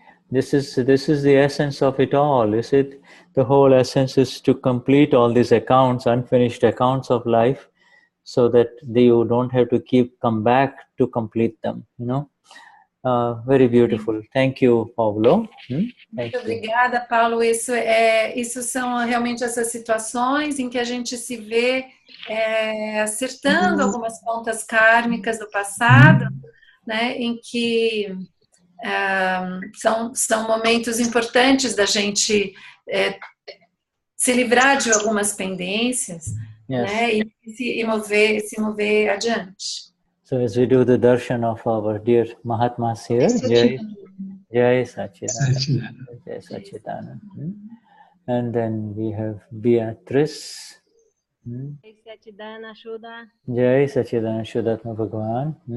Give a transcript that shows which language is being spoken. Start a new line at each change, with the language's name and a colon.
English: This is the essence of it all, is it? The whole essence is to complete all these accounts, unfinished accounts of life, so that you don't have to come back to complete them, you know. Very beautiful. Thank you, Paulo.
Portuguese: Muito obrigada, Paulo. Isso são realmente essas situações em que a gente se vê acertando algumas contas kármicas do passado, né, em que são momentos importantes da gente se livrar de algumas pendências, né, e se mover adiante.
English: So as we do the darshan of our dear Mahatmas here, Jai Sachidanand. Jai Sachidanand. And then we have Beatrice. Jai Sachidanand Shuddha. Jai Sachidanand Shuddhatma Bhagavan.